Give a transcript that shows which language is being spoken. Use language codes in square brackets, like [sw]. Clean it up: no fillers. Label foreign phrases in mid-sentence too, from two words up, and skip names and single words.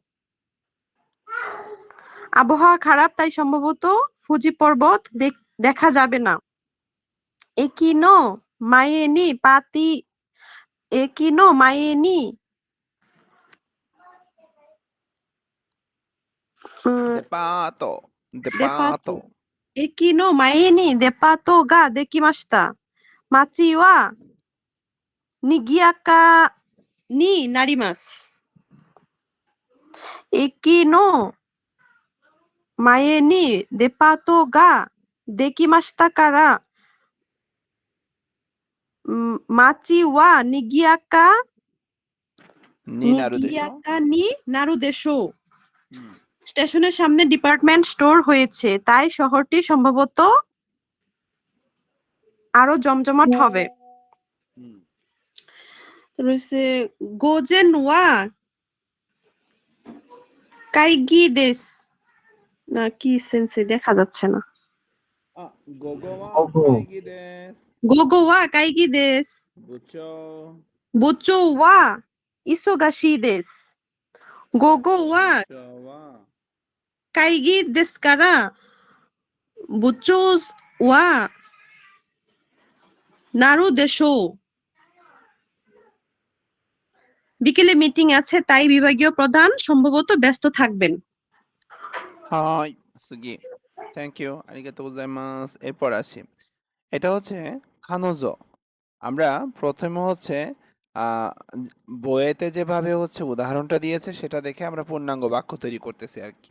[bn] আবহাওয়া খারাপ তাই সম্ভবত ফুজি পর্বত দেখা যাবে না। [ja] 駅の前にパティ駅の前に দেপাতো, দেপাতো দেপাতো। 駅の前にデパートができました。街は賑やかになります。駅の前にデパートができましたから、街は賑やかになるでしょ。になるでしょう。 হুম, [bn] স্টেশনের সামনে ডিপার্টমেন্ট স্টোর হয়েছে তাই শহরটি সম্ভবত আরো জমজমাট হবে। হুম। রয়েছে [ja] 午前は会議です, [bn] না কি সেন্সে দেখা যাচ্ছে না। [ja] 午後は Gogo. 会議です. 午後は会議です。 Bucho. 部長は忙しいです。午後は部長は. 会議ですから、部長はなるでしょう。 [bn] বিকেলে মিটিং আছে তাই বিভাগীয় প্রধান সম্ভবত ব্যস্ত থাকবেন। [ja] はい次, [en] thank you, [ja] ありがとうございます. [bn] এরপর আসি, এটা হচ্ছে খানোজো। আমরা প্রথমে হচ্ছে আহ, বইয়েতে যেভাবে হচ্ছে উদাহরণটা দিয়েছে সেটা দেখে আমরা পূর্ণাঙ্গ বাক্য তৈরি করতেছি আর কি।